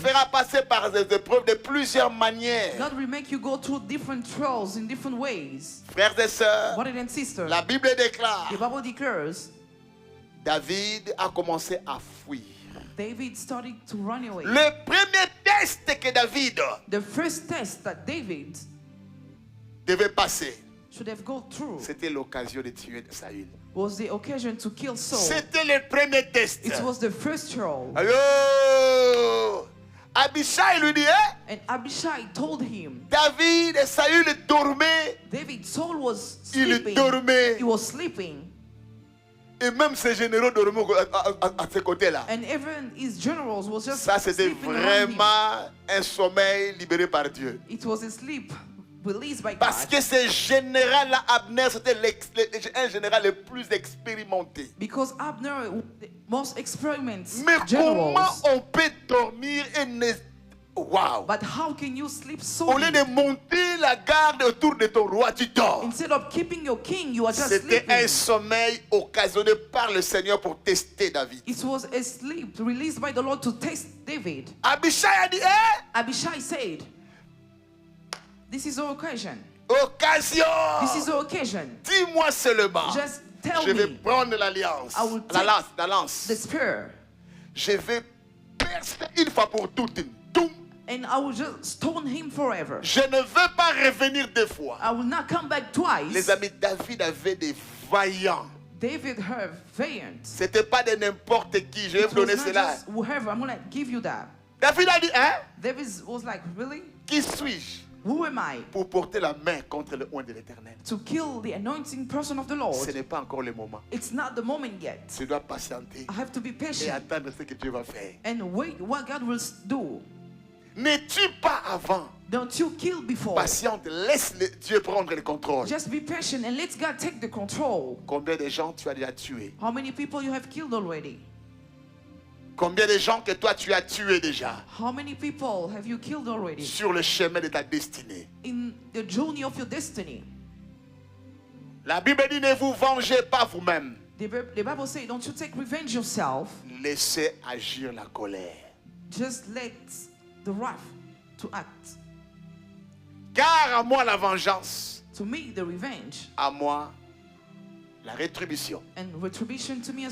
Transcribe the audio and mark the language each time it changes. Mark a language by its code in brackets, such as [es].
[fr] fera passer par des épreuves de plusieurs manières. [en] God will make you go through different trials in different ways. [fr] Frères et sœurs, [en] Brothers and sisters, [fr] la Bible déclare, [en] the Bible declares [fr] David a commencé à fuir. [en] David started to run away. [fr] Le premier test que David [en] The first test that David [fr] devait passer, [en] should have gone through [fr] c'était l'occasion de tuer Saül. [en] was the occasion to kill Saul. [fr] C'était le premier test. [en] It was the first trial. [fr] Allô? Abishai lui dit, hein? [en] And Abishai told him, [fr] David et Saül dormaient. [en] David, Saul was [fr] Il [en] sleeping. [fr] dormait. [en] He was sleeping. [fr] Et même ses généraux dormaient à ses côtés-là. [en] And even his generals was just [fr] Ça, c'était [en] sleeping around him. [fr] vraiment un sommeil libéré par Dieu. [en] It was a sleep released by [fr] Parce [en] God. [fr] que ce général-là, Abner, c'était un général le plus expérimenté. [en] Because Abner was the most experienced [fr] Mais comment [en] generals. [fr] on peut dormir et ne... Wow! [en] But how can you sleep so [fr] Au lieu de monter la garde autour de ton roi, tu dors. [en] Instead of keeping your king, you are just [fr] C'était [en] sleeping. [fr] un sommeil occasionné par le Seigneur pour tester David. [en] It was a sleep released by the Lord to test David. [fr] Abishai a dit, hein? [en] Abishai said, this is our occasion. [fr] Occasion! [en] This is our occasion. [fr] Dis-moi seulement. [en] Just tell [fr] Je vais [en] me [fr] prendre l'alliance. [en] I will [fr] La [en] take [fr] lance, la lance. [en] the spear [fr] Je vais percer une fois pour toutes. Toum. [en] and I will just stone him forever. [fr] Je ne veux pas revenir deux fois. [en] I will not come back [fr] Les [en] twice. [fr] amis, David avait des vaillants. [en] David heard valiant. [fr] C'était pas de n'importe qui. Je vais [en] It [fr] vous [en] was [fr] donner [en] not [fr] cela. [en] just whoever. I'm gonna give you that. [fr] David a dit, hein? [en] David was like, really? [fr] Qui suis-je [en] Who am I [fr] pour porter la main contre le oint de l'Éternel? [en] to kill the anointing person of the [fr] Ce [en] Lord? [fr] n'est pas encore le moment. [en] It's not the moment yet. [fr] Tu dois patienter [en] I have to be [fr] et [en] patient [fr] attendre ce que Dieu va faire. [en] and wait what God will do. [fr] Ne tue pas avant. [en] Don't you kill before. [fr] Patiente, laisse Dieu prendre le contrôle. [en] Just be patient and let God take the control. [fr] Combien de gens tu as déjà tués? [en] How many people you have killed already? [fr] Combien de gens que toi tu as tués déjà [en] How many people have you killed already [fr] sur le chemin de ta destinée? [en] in the journey of your destiny? [fr] La Bible dit, ne vous vengez pas vous-même. [en] The Bible says, don't you take revenge yourself. [fr] Laissez agir la colère. [en] Just let the wrath to act. [fr] Car à moi la vengeance, [en] To me, the revenge [fr] à moi la rétribution. [en] and retribution to me as